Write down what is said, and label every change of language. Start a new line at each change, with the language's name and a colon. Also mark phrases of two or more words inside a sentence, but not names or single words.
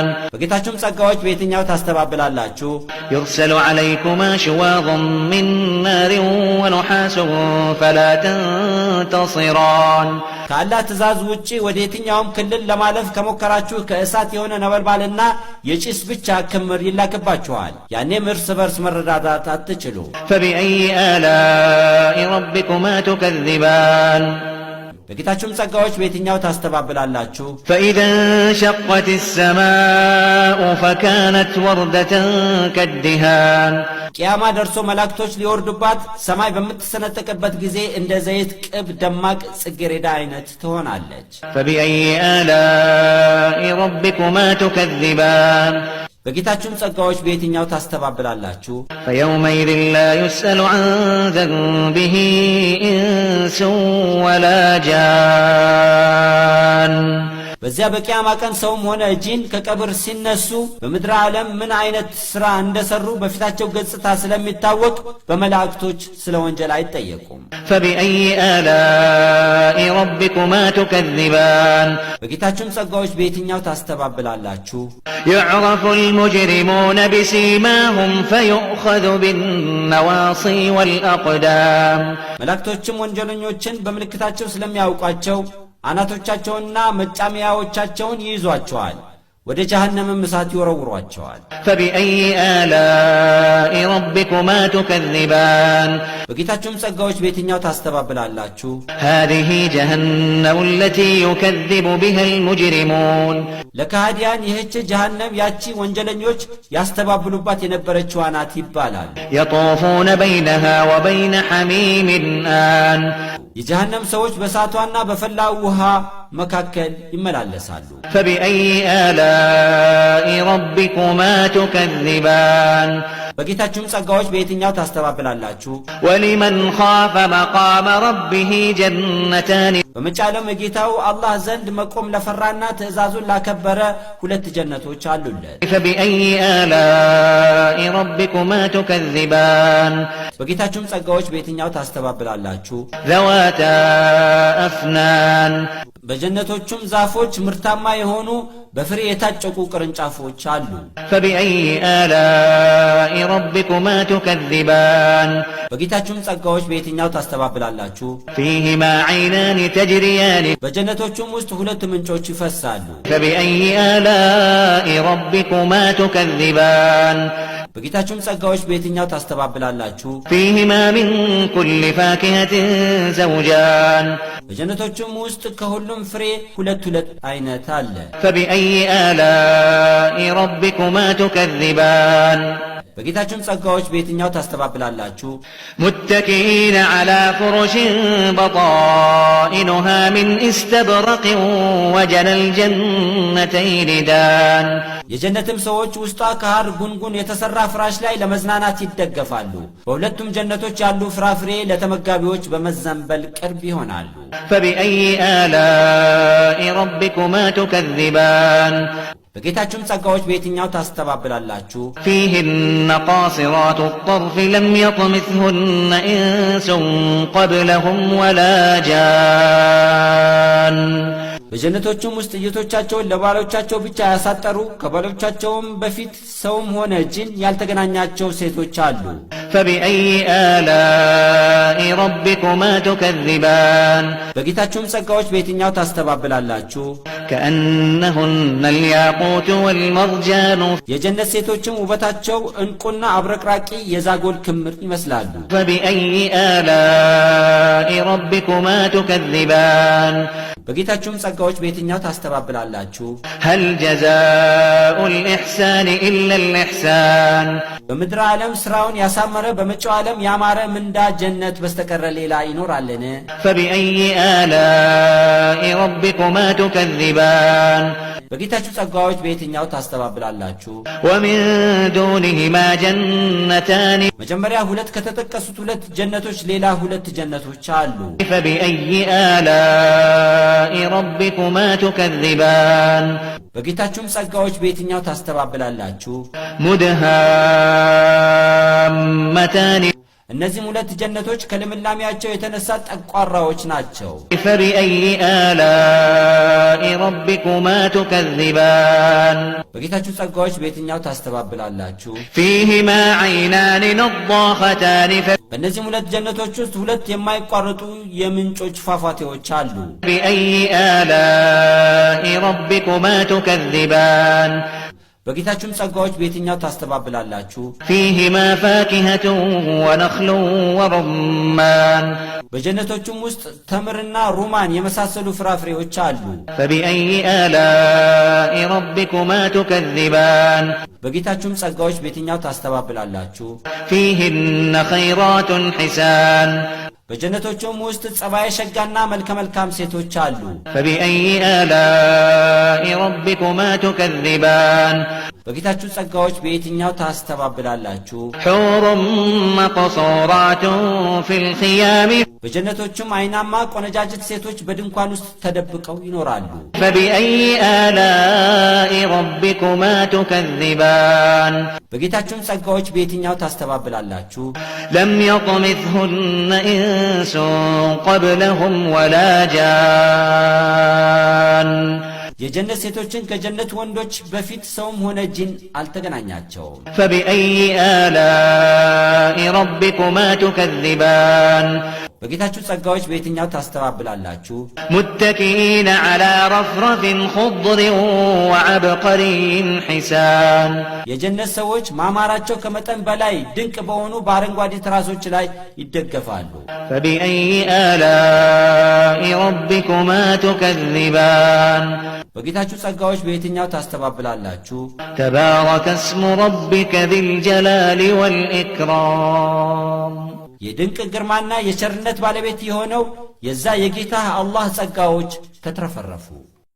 Amharic: በጌታችሁም ጸጋዎች በየትኛው ታስተባብላላችሁ?
Arabic: يرسل عليكما شواظ من نار ونحاس فلا تنتصران
Amharic: ከአላህ ትእዛዝ ውጪ ወደ የትኛውም ክልል ለማለፍ ከሞከራችሁ ከእሳት የሆነ ነበልባልና የጭስ ብቻ ክምር ይላክባችኋል። ያኔም እርስ በርስ መረዳዳት አትችሉ።
Arabic: فبأي آلاء ربكما تكذبان
Amharic: በጌታችሁም ጸጋዎች በየትኛው ታስተባብላላችሁ?
Arabic: فإذا انشقت السماء فكانت وردة كالدهان
Amharic: ቂያማ ደርሶ መላእክቶች ሊወርዱባት ሰማይ በምትሰነጠቅበት ጊዜ እንደ ዘይት ቅብ ደማቅ ጽጌረዳ አይነት ትሆናለች።
Arabic: فبأي آلاء ربكما تكذبان
Amharic: በጌታችሁም ጸጋዎች በየትኛው ታስተባብላላችሁ?
Arabic: فيومئذ لا يسأل عن ذنبه إنس ولا جان
Amharic: በዚያ በቂያማ ቀን ሰውም ሆነ ጂን ከቀብር ሲነሱ በምድር ዓለም ምን አይነት ሥራ እንደሰሩ በፊታቸው ገጽታ ስለሚታወቅ በመላእክቶች ስለ ወንጀል አይጠየቁም።
Arabic: فبأي آلاء ربكما تكذبان
Amharic: በጌታችሁም ጸጋዎች በየትኛው ታስተባብላላችሁ?
Arabic: يعرف المجرمون بسيماهم فيؤخذ بالنواصي والأقدام
Amharic: መላእክቶችም ወንጀለኞችን በምልክታቸው ስለሚያውቋቸው አናቶቻቸውንና መጫሚያዎቻቸውን ይይዟቸዋል፣ ወደ ጀሃነምም እሳት ይወረውሯቸዋል።
Arabic: فبأي آلاء ربكما تكذبان
Amharic: በጌታችሁም ጸጋዎች በየትኛው ታስተባብላላችሁ?
Arabic: هذه جهنم التي يكذب بها المجرمون
Amharic: ለካህዲያን ይህች ጀሃነም ያቺ ወንጀለኞች ያስተባብሉባት የነበረችው ናት ይባላል።
Arabic: يطوفون بينها وبين حميم آن
Amharic: የጀሃነም ሰዎች በእሳቷና በፈላው ውሃ መካከል ይመላለሳሉ።
Arabic: فبأي آلاء ربكما تكذبان
Amharic: በጌታችሁም ጸጋዎች በየትኛው ታስተባብላላችሁ?
Arabic: ولمن خاف مقام ربه جنتان
Amharic: በመጫለም ጌታው አላህ ዘንድ መቆም ለፈራና ትእዛዙን ላከበረ ሁለት ጀነቶች አሉለት።
Arabic: فبأي آلاء ربكما تكذبان
Amharic: በጌታችሁም ጸጋዎች በየትኛው ታስተባብላላችሁ?
Arabic: ذواتا أفنان
Amharic: በጀነቶቹም ዛፎች ምርታማ የሆኑ በፍሬ የታጨቁ ቅርንጫፎች አሉ።
Arabic: فبأي آلاء ربكما تكذبان
Amharic: በጌታችሁም ጸጋዎች በየትኛው ታስተባብላላችሁ?
Arabic: فيهما عينان تجريان
Amharic: በጀነቶቹም ውስጥ ሁለት ምንጮች ይፈሳሉ።
Arabic: فبأي آلاء ربكما تكذبان
Amharic: በጌታችሁም ጸጋዎች በየትኛው ታስተባብላላችሁ?
Arabic: فيهما من كل فاكهة زوجان
Amharic: በጀነቶቹም ውስጥ ከሁሉም ፍሬ ሁለት አይነት አለ።
Arabic: فبأي آلاء ربكما تكذبان
Amharic: በጌታችሁም ጸጋዎች በየትኛው ታስተባብላላችሁ?
Arabic: متكئين على فرش بطائنها من استبرق وجنى الجنتين دان
Amharic: የጀነትም ሰዎች ውስጧ ከሐር ጉንጉን የተሰራ ፍራሽ ላይ ለመዝናናት ይደገፋሉ። በሁለቱም ጀነቶች ያሉ ፍራፍሬ ለተመጋቢዎች በመዘንበል ቅርብ ይሆናሉ።
Arabic: فبأي آلاء ربكما تكذبان
Amharic: በጌታችሁም ጸጋዎች በየትኛው ታስተባብላላችሁ?
Arabic: فيهن قاصرات الطرف لم يطمثهن إنس قبلهم ولا جان
Amharic: በጀነቶቹም ውስጥ እይቶቻቸውን ለባሎቻቸው ብቻ ያሳጠሩ ከባሎቻቸውም በፊት ሰውም ሆነ ጂን ያልተገናኛቸው ሴቶች አሉ።
Arabic: فبأي آلاء ربكما تكذبان
Amharic: በጌታችሁም ጸጋዎች በየትኛው ታስተባብላላችሁ?
Arabic: كأنهن الياقوت والمرجان
Amharic: የጀነት ሴቶችም ውበታቸው ዕንቁና አብረቅራቂ የዛጎል ክምር ይመስላሉ።
Arabic: فبأي آلاء ربكما تكذبان
Amharic: በጌታችሁም ጸጋዎች በየትኛው ታስተባብላላችሁ?
Arabic: هل جزاء الإحسان إلا الإحسان
Amharic: በምድር ዓለም ሥራውን ያሳመረ በመጪው ዓለም ያማረ ምንዳ ጀነት በስተቀረ ሌላ ይኖራልን?
Arabic: فبأي آلاء ربكما تكذبان تكذبان
Amharic: በጌታችሁ ጸጋዎች በየትኛው ታስተባብላላችሁ?
Arabic: ومن دونهما جنتان
Amharic: መጀመሪያ ሁለት ከተጠቀሱት ሁለት ጀነቶች ሌላ ሁለት ጀነቶች አሉ።
Arabic: فبأي آلاء ربكما تكذبان
Amharic: በጌታችሁም ጸጋዎች በየትኛው ታስተባብላላችሁ?
Arabic: مدهامتان
Amharic: እነዚህም ሁለት ጀነቶች ከልምላሜያቸው የተነሳ ጠቋራዎች ናቸው።
Arabic: فبأي آلاء ربكما تكذبان
Amharic: በጌታችሁ ጸጋዎች በየትኛው ታስተባብላላችሁ?
Arabic: فيهما عينان نضاختان
Amharic: በእነዚህም ሁለት ጀነቶች ውስጥ ሁለት የማይቋረጡ የምንጮች ፏፏቴዎች አሉ።
Arabic: فبأي آلاء ربكما تكذبان
Amharic: በጌታችሁም ጸጋዎች በየትኛው ታስተባብላላችሁ?
Arabic: فيهما فاكهة ونخل ورمان
Amharic: በጀነቶቹም ውስጥ ተምርና ሩማን የመሳሰሉ ፍራፍሬዎች አሉ።
Arabic: فبأي آلاء ربكما تكذبان
Amharic: በጌታችሁም ጸጋዎች በየትኛው ታስተባብላላችሁ?
Arabic: فيهن خيرات حسان
Amharic: በጀነቶቹም ውስጥ ጸባየ ሸጋና መልከ መልካም ሴቶች አሉ።
Arabic: فبأي آلاء ربكما تكذبان
Amharic: በጌታችሁ ጸጋዎች በየትኛው ታስተባብላላችሁ?
Arabic: حور مقصورات في الخيام
Amharic: በጀነቶቹም አይናማ ቆነጃጅት ሴቶች በድንኳን ውስጥ ተደብቀው ይኖራሉ።
Arabic: فبأي آلاء ربكما تكذبان
Amharic: በጌታችሁም ጸጋዎች በየትኛው ታስተባብላላችሁ?
Arabic: لم يطمثهن إنس قبلهم ولا جان
Amharic: የጀነት ሴቶችን ከጀነት ወንዶች በፊት ሰውም ሆነ ጂን አልተገናኛቸውም።
Arabic: فبأي آلاء ربكما تكذبان
Amharic: በጌታችሁ ጸጋዎች በየትኛው ታስተባብላላችሁ?
Arabic: متكئين على رفرف خضر وعبقري حسان
Amharic: የጀነት ሰዎች ማማራቸው ከመጠን በላይ ድንቅ በሆኑ በአረንጓዴ ትራሶች ላይ ይደገፋሉ።
Arabic: فبأي آلاء ربكما تكذبان
Amharic: በጌታችሁ ጸጋዎች በየትኛው ታስተባብላላችሁ?
Arabic: تبارك اسم ربك ذي الجلال والإكرام
Amharic: የድንቅ ግርማና የቸርነት ባለቤት የሆነው የዛ የጌታ አላህ ጸጋዎች ተትረፈረፉ።